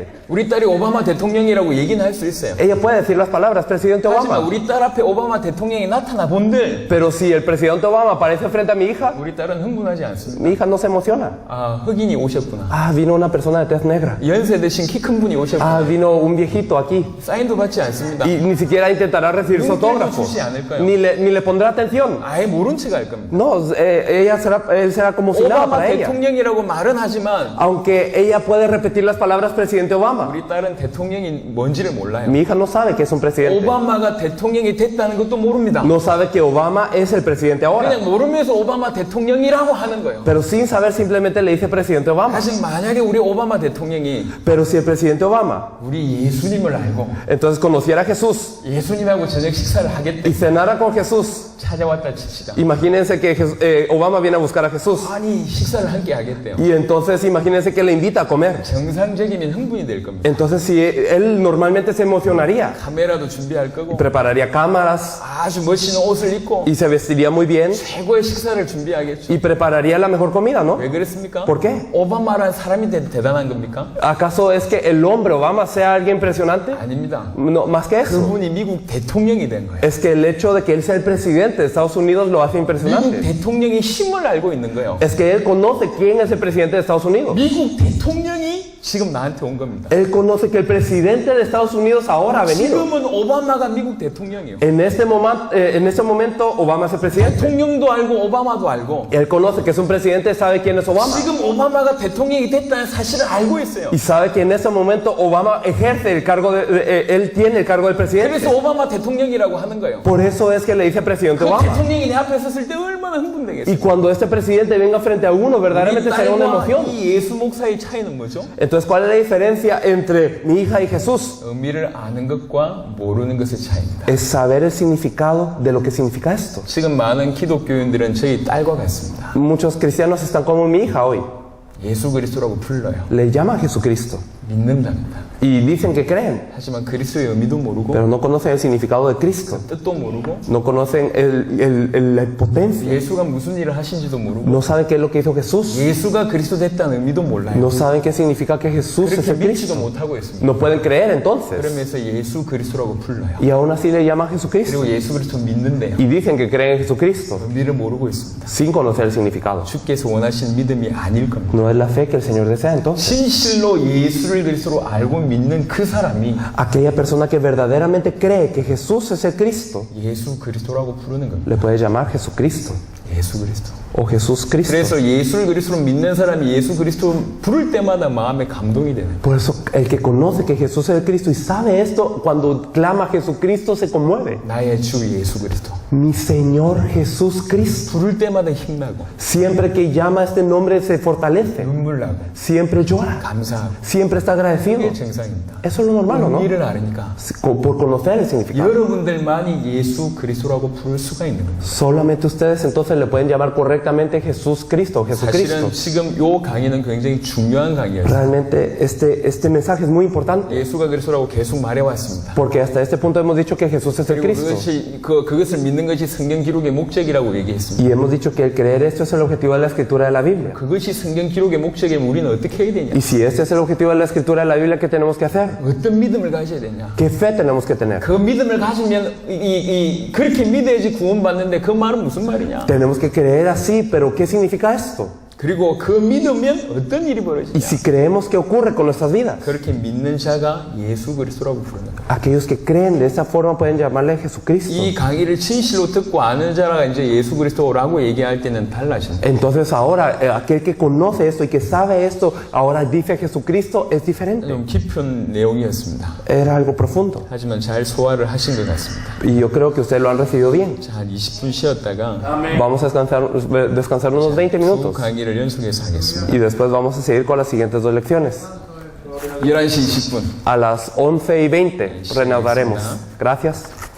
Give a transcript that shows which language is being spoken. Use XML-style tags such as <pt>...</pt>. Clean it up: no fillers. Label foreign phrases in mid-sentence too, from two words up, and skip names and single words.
<ko>우리 딸이 오바마 대통령이라고 얘기는 할 수 있어요.</ko> <es>Ella puede decir las palabras presidente</es> <ko>하지만</ko> <es>Obama.</es> <ko>우리 딸 앞에 오바마 대통령이 나타나 본들</ko> <es>Pero si el presidente Obama aparece frente a mi hija,</es> <ko>우리 딸은 흥분하지 않습니다.</ko> <es>mi hija no se emociona.</es> <ko>아, 흑인이 오셨구나.</ko> <es>Ah, vino una persona de tez negra.</es> <ko>연세 드신 키 큰 분이 오셨구나.</ko> <es>Ah, vino un viejito aquí.</es> <ko>사인도 받지 않습니다.</ko> <es>Y ni siquiera intentará recibir su autógrafo.</es> <ko>주지 않을 거예요.</ko> <es>Ni le pondrá atención.</es> <ko>아예 모른 척 할 겁니다.</ko> <es>No, él será como si nada</es> <ko>오바마</ko> <es>para ella.</es> <ko>대통령이라고 말은 하지만</ko> <es>Aunque ella puede repetir las palabras presidente Obama,</es> <ko>우리 딸은 대통령이 뭔지를 몰라요.</ko> <es>mi hija no sabe que es un presidente.</es> <ko>오바마가 대통령이 됐다는 것도 모릅니다.</ko> <es>No sabe que Obama es el presidente ahora.</es> <ko>그냥 모르면서 오바마 대통령이라고 하는 거예요.</ko> <es>Pero sin saber simplemente le dice presidente Obama.</es> <ko>사실 만약에 우리 오바마 대통령이</ko> <es>Pero si el presidente Obama</es> <ko>우리 예수님을 알고</ko> <es>entonces conociera a Jesús</es> <ko>예수님하고 저녁 식사를 하겠대</ko> <es>y cenara con Jesús,</es> <ko>찾아왔다 칩시다.</ko> <es>imagínense que Obama viene a buscar a Jesús.</es> <ko>아니 식사를 함께 하겠대요.</ko> <es>Y entonces imagínense que le invita a comer.</es> <ko>정상적이면 흥분이 될 겁니다.</ko> <es>Entonces si él normalmente se emocionaría,</es> <ko>카메라도 준비할 거고</ko> <es>prepararía cámaras</es> <ko>아주 멋있는 옷을 입고</ko> <es>y se vestiría muy bien</es> <ko>최고의 식사를 준비하겠죠.</ko> <es>y prepararía la mejor comida, ¿no?</es> <ko>왜 그랬습니까?</ko> <es>¿Por qué?</es> <ko>오바마란 사람이 대단한 겁니까?</ko> <es>¿Acaso es que el hombre Obama sea alguien impresionante?</es> <ko>아닙니다.</ko> <es>No, más que eso.</es> <ko>그분이 미국 대통령이 된 거예요.</ko> <es>Es que el hecho de que él sea el presidente de Estados Unidos lo hace</es> <ko>미국</ko> <es>impresionante.</es> <ko>대통령의 힘을 알고 있는 거예요.</ko> <es>Es que él conoce quién es el presidente de Estados Unidos.</es> <ko>미국 대통령이 지금 나한테 온 겁니다.</ko> <es>Él conoce que el presidente de Estados Unidos ahora ha venido.</es> <ko>지금은 오바마가 미국 대통령이에요.</ko> <es>En este momento Obama es el presidente.</es> <ko>대통령도 알고 오바마도 알고</ko> <es>Él conoce que es un presidente, sabe quién es Obama.</es> <ko>지금 오바마가 대통령이 됐다는 사실을 알고 있어요.</ko> <es>Y sabe que en ese momento Obama ejerce el cargo él tiene el cargo del presidente.</es> <ko>그래서 오바마 대통령이라고 하는 거예요.</ko> <es>Por eso es que le dice presidente</es> <ko>그</ko> <es>Obama.</es> <ko>대통령이 내 앞에 섰을 때 얼마나 흥분되겠어요.</ko> <es>Y cuando este presidente venga frente a uno, verdaderamente será una emoción.</es> <ko>이 예수 목사의 차이는 뭐죠?</ko> <es>Entonces, ¿cuál es la diferencia entre mi hija y Jesús?</es> <ko>의미를 아는 것과 모르는 것의 차이입니다.</ko> <es>Es saber el significado de lo que significa esto.</es> <ko>지금 많은 기독교인들은 저희 딸과 같습니다.</ko> <es>Muchos cristianos están como mi hija hoy.</es> <ko>예수 그리스도라고 불러요.</ko> <es>Le llaman Jesucristo</es> <ko>믿는답니다.</ko> <es>y dicen que creen,</es> <ko>하지만 그리스도의 의미도 모르고</ko> <es>pero no conocen el significado de Cristo.</es> <ko>뜻도 모르고</ko> <es>No conocen la potencia.</es> <ko>예수가 무슨 일을 하신지도 모르고</ko> <es>No saben qué es lo que hizo Jesús.</es> <ko>예수가 그리스도 됐다는 의미도 몰라요.</ko> <es>No saben qué significa que Jesús es</es> <ko>그렇게</ko> <es>el</es> <ko>믿지도</ko> <es>Cristo.</es> <ko>못하고 있습니다.</ko> <es>No pueden creer entonces.</es> <ko>그러면서 예수 그리스도라고 불러요.</ko> <es>Y aún así le llaman Jesucristo.</es> <ko>그리고 예수 그리스도 믿는데요.</ko> <es>Y dicen que creen en Jesucristo</es> <ko>의미를 모르고 있습니다.</ko> <es>sin conocer el significado.</es> <ko>주께서 원하신 믿음이 아닐 겁니다.</ko> <es>No es la fe que el Señor desea entonces.</es> <ko>진실로 예수를 예수를 그리스도로 알고 믿는 그 사람이</ko> <es>Aquella persona que verdaderamente cree que Jesús es el Cristo,</es> <ko>예수 그리스도라고 부르는 겁니다.</ko> <es>le puede llamar Jesucristo</es> <ko>예수 그리스도.</ko> <es>o Jesús Cristo.</es> <ko>그래서 예수를 그리스도로 믿는 사람이 예수 그리스도 부를 때마다 마음에 감동이 되는 거예요.</ko> <es>Por eso el que conoce que Jesús es el Cristo y sabe esto, cuando clama a Jesucristo se conmueve.</es> <ko>나의 주 예수 그리스도.</ko> <es>Mi Señor Jesús Cristo.</es> <ko>부를 때마다 힘나고</ko> <es>Siempre que llama este nombre se fortalece.</es> <ko>눈물 나고</ko> <es>Siempre llora.</es> <ko>감사하고</ko> <es>Siempre está agradecido.</es> <ko>그게 정상입니다.</ko> <es>Eso es lo normal, ¿o no?</es> <ko>의미를 알으니까</ko> <es>Por conocer el significado.</es> <ko>여러분들만이 예수 그리스도라고 부를 수가 있는 겁니다.</ko> <es>Solamente ustedes entonces le pueden llamar correctamente Jesús Cristo, Jesucristo.</es> <ko>사실은 지금 이 강의는 굉장히 중요한 강의였어요.</ko> <es>Realmente este mensaje es muy importante</es> <ko>예수가 그리스도라고 계속 말해왔습니다.</ko> <es>porque hasta este punto hemos dicho que Jesús es el</es> <ko>그리고</ko> <es>Cristo</es> <ko>그것을 믿는 것이 성경 기록의 목적이라고 얘기했습니다.</ko> <es>y hemos dicho que el creer esto es el objetivo de la escritura de la Biblia.</es> <ko>그것이 성경 기록의 목적이면 우리는 어떻게 해야 되냐?</ko> <es>Y si este es el objetivo de la escritura de la Biblia, ¿qué tenemos que hacer?</es> <ko>어떤 믿음을 가져야 되냐?</ko> <es>¿Qué fe tenemos que tener?</es> <ko>그 믿음을 가지면 그렇게 믿어야지 구원받는데 그 말은 무슨 말이냐?</ko> <es>Tenemos que creer así, pero ¿qué significa esto?</es> <ko>그리고 그 믿으면 어떤 일이</ko> <es>Y</es> <ko>벌어지냐?</ko> <es>si creemos, ¿qué ocurre con nuestras vidas?</es> <ko>그렇게 믿는 자가 예수 그리스도라고 부르는 거예요.</ko> <es>Aquellos que creen de esa forma pueden llamarle Jesucristo.</es> <ko>이 강의를 진실로 듣고 아는 자가 이제 예수 그리스도라고 얘기할 때는 달라진다.</ko> <es>Entonces ahora, aquel que conoce esto y que sabe esto, ahora dice Jesucristo, es diferente.</es> <ko>좀 깊은 내용이었습니다.</ko> <es>Era algo profundo.</es> <ko>하지만 잘 소화를 하신 것 같습니다.</ko> <es>Y yo creo que ustedes lo han recibido bien.</es> <ko>자, 한 20분 쉬었다가</ko> <es>Vamos a descansar unos 20</es> <ko>두</ko> <es>minutos.</es> <ko>강의를 연속해서 하겠습니다.</ko> <es>Y después vamos a seguir con las siguientes dos lecciones.</es> <ko>11시 20분.</ko> <es>A las 11:20 reanudaremos. Gracias.</es>